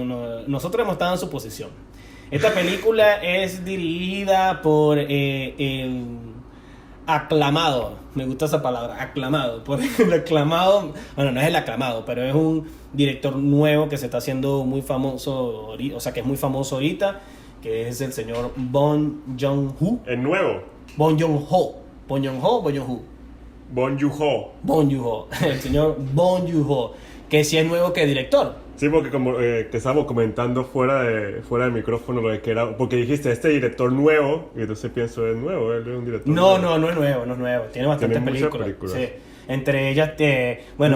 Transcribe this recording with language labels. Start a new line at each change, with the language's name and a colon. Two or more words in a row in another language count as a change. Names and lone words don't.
Spanish: Nosotros hemos estado en su posición. Esta película es dirigida por el aclamado, me gusta esa palabra, aclamado, por el aclamado, bueno, no es el aclamado, pero es un director nuevo que se está haciendo muy famoso, o sea, que es muy famoso ahorita, que es el señor Bong Joon-ho. ¿Es nuevo? Bong Joon-ho. Bong Joon-ho, Bong Joon-ho. Bong Joon-ho. Bong Joon-ho, el señor Bong Joon-ho, que sí es nuevo que director. Sí, porque como te estábamos comentando fuera del micrófono lo de que era, porque dijiste este director nuevo, y entonces pienso, es nuevo, él es un director No, nuevo. no es nuevo, no es nuevo, tiene bastantes Muchas películas. Sí. Entre ellas, bueno,